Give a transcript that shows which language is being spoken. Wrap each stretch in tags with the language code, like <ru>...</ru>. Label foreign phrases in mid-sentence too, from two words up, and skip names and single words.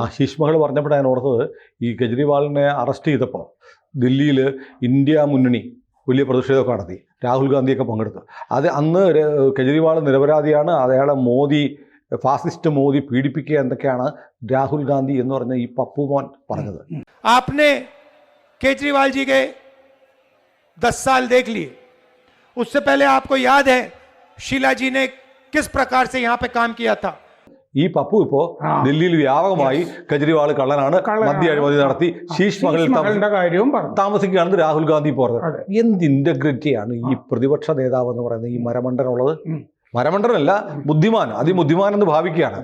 <ml>ശീഷ് മഹൾ പറഞ്ഞപ്പോഴാണ് ഞാൻ ഓർത്തത്, ഈ കെജ്രിവാളിനെ അറസ്റ്റ് ചെയ്തപ്പോൾ ദില്ലിയിൽ ഇന്ത്യ മുന്നണി വലിയ പ്രതിഷേധമൊക്കെ നടത്തി. രാഹുൽ ഗാന്ധിയൊക്കെ പങ്കെടുത്തു. അത് അന്ന് കെജ്രിവാൾ നിരപരാധിയാണ്, അയാളെ ഫാസിസ്റ്റ് മോദി പീഡിപ്പിക്കുക എന്തൊക്കെയാണ് രാഹുൽ ഗാന്ധി എന്ന് പറഞ്ഞ ഈ പപ്പുമോൻ പറഞ്ഞത്.</ml> <hi>केजरीवाल जी के 10 साल देख लिए. उससे पहले आपको याद है शीला जी ने किस प्रकार से यहाँ पे काम किया था.</hi> <ml>ഈ പപ്പു ഇപ്പോ ദില്ലിയിൽ വ്യാപകമായി കെജ്രിവാൾ കള്ളനാണ്, മദ്യ അഴിമതി നടത്തി, ശീഷ് മഹലിൽ താമസിക്കുകയാണെന്ന് രാഹുൽ ഗാന്ധി പറഞ്ഞത്. എന്ത് ഇന്റഗ്രിറ്റിയാണ് ഈ പ്രതിപക്ഷ നേതാവ് എന്ന് പറയുന്നത് ഈ മരമണ്ടനുള്ളത്? മരമണ്ടനല്ല, ബുദ്ധിമാൻ, അതിബുദ്ധിമാൻ എന്ന് ഭാവിക്കുകയാണ്.</ml>